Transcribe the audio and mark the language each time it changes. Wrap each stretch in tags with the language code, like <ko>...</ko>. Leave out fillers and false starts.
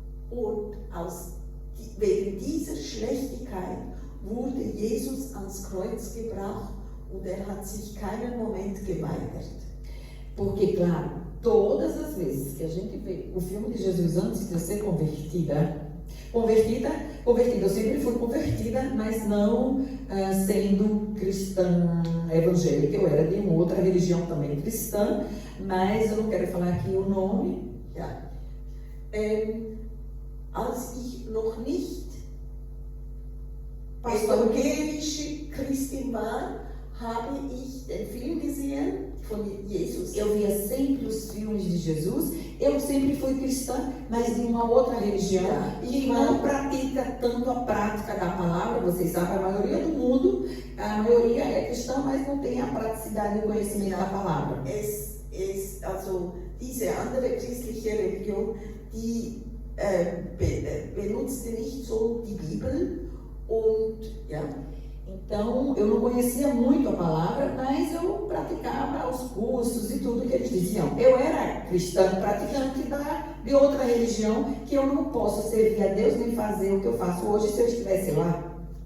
<de>Und wegen dieser Schlechtigkeit wurde Jesus ans Kreuz gebracht und hat sich keinen Moment geweigert.</de> <pt>Porque, claro, todas as vezes que a gente vê o filme de Jesus antes de eu ser convertida, eu sempre fui convertida, mas não sendo cristã evangélica. Eu era de uma outra religião também cristã, mas eu não quero falar aqui o nome.</pt> <de>Ja. Als ich noch nicht evangelische Christin war, habe ich den Film gesehen von Jesus.</de> <pt>Eu via sempre os filmes de Jesus. Eu sempre fui cristã, mas de uma outra religião e não pratica tanto a prática da palavra. Vocês sabem, a maioria do mundo, a maioria é cristã, mas não tem a praticidade e o conhecimento da palavra.</pt> <de>Also diese andere christliche Religion, die benutzte nicht so die Bibel und ja.</de> <pt>Então, eu não conhecia muito a palavra, mas eu praticava os cursos e tudo que eles diziam. Eu era cristã, praticante de outra religião, que eu não posso servir a Deus nem fazer o que eu faço hoje se eu estivesse lá.</pt>